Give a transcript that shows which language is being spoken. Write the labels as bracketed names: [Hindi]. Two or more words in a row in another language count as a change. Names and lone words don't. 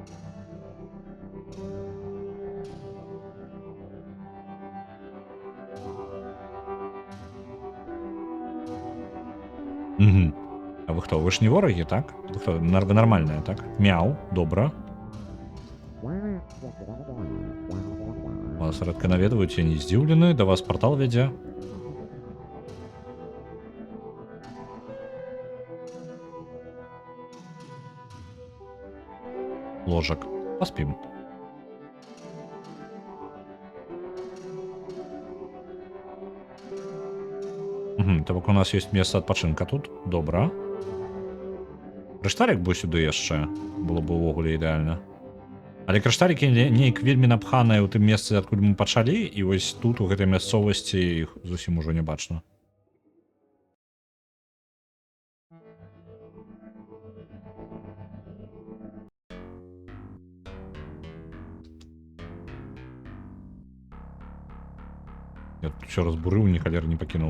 [Belarusian] Угу. А вы хто? [Ukrainian] Ви ж не вороги, так? Ви хто? Нормальне, так? Мяу, [Belarusian] добра. Вас рэдка наведваюць, я не здзіўлены, да вас портал вядзе. Ложак. Поспим. Угу, так [Russian] у нас есть место [Belarusian] адпачынка тут. Добра. Крышталік бы сюды яшчэ. Было бы увогуле ідэальна. Але крышталікі неяк вельмі напханыя ў тым месцы, адкуль мы пачалі, і вось тут, у гэтай мясцовасці, іх зусім ужо не бачна. Я тут все разбурыў, ні халер не пакінуў.